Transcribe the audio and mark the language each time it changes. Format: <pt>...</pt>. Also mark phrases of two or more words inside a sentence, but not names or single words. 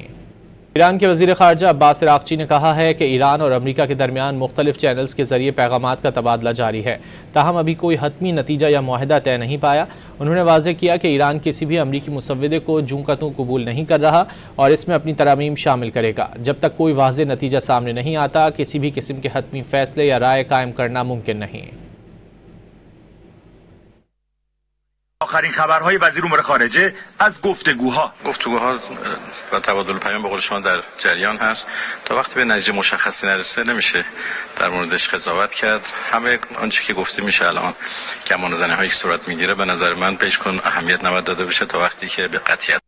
<ur>ایران کے وزیر خارجہ عباس عراقچی نے کہا ہے کہ ایران اور امریکہ کے درمیان مختلف چینلز کے ذریعے پیغامات کا تبادلہ جاری ہے، تاہم ابھی کوئی حتمی نتیجہ یا معاہدہ طے نہیں پایا۔ انہوں نے واضح کیا کہ ایران کسی بھی امریکی مسودے کو جوں کا توں قبول نہیں کر رہا اور اس میں اپنی ترامیم شامل کرے گا۔ جب تک کوئی واضح نتیجہ سامنے نہیں آتا، کسی بھی قسم کے حتمی فیصلے یا رائے قائم کرنا ممکن نہیں۔</ur> <fa>آخرین خبرهای وزیر امور خارجه از گفتگوها و تبادل پیام به قول شما در جریان هست. تا وقتی به نتیجه مشخصی نرسه نمیشه در موردش قضاوت کرد. همه آنچه که گفته میشه الان گمانه‌زنی‌هایی که صورت میگیره به نظر من بهش اهمیت نباید داده بشه تا وقتی که به قطعیت</fa>